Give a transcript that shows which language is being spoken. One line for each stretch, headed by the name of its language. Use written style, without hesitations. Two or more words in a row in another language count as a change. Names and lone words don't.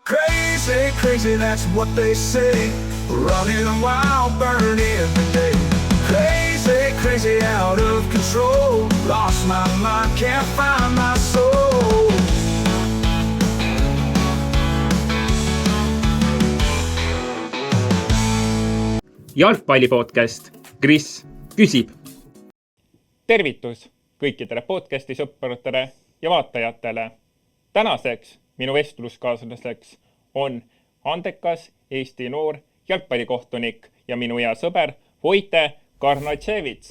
English: Crazy, crazy, that's what they say. Running wild, burning every day. Crazy, crazy, out of control. Lost my mind, can't find my soul.
Estonian: Jalgpallipodcast Kris küsib. Tervitus kõikidele podcasti sõpradele ja vaatajatele. Tänaseks minu vestluskaaslaseks on andekas Eesti noor jalgpallikohtunik ja minu hea sõber Voite Karnatševits.